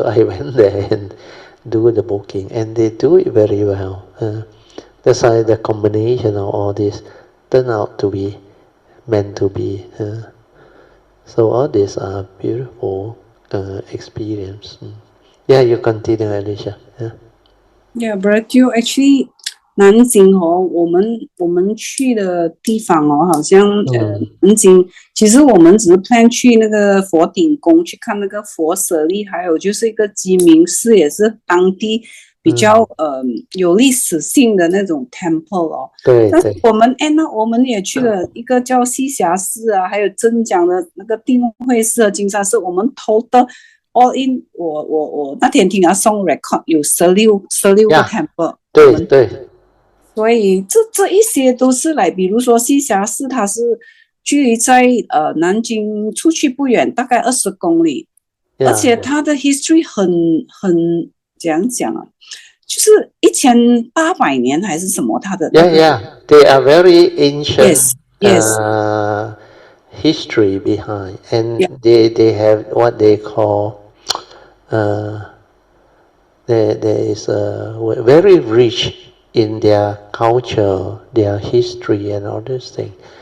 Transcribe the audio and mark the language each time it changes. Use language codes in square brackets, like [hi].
[en] So I went there and do the booking, and they do it very well. That's why the combination of all this turned out to be meant to be. So all these are beautiful experience. Yeah, you continue, Alicia. Yeah, but you actually [zh] 南京哦，我们去的地方哦，好像南京，其实我们只是 plan 去那个佛顶宫去看那个佛舍利，还有就是一个鸡鸣寺，也是当地比较有历史性的那种 temple 哦。对。但是我们也去了一个叫西霞寺啊，还有真讲的那个定慧寺和金沙寺，我们投的。 [en] All in， [zh] 我那天听他送 record 有16个 temple，对，所以这一些都是来，比如说西霞寺，它是距离在南京出去不远，大概20公里，而且它的 history 很怎样讲啊，就是1800年还是什么，它的 [en] they are very ancient yes history behind, and they have what they call there is very rich in their culture, their history, and all these things.